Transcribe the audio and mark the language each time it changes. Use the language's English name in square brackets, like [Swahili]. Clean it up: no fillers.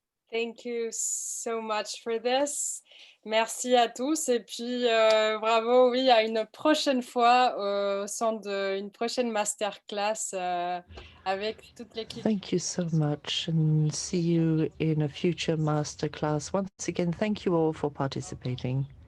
[English] Thank you so much for this. [French] Merci à tous et puis bravo, oui, à une prochaine fois au sein d'une prochaine masterclass avec toute l'équipe. [English] Thank you so much and see you in a future masterclass. Once again, thank you all for participating.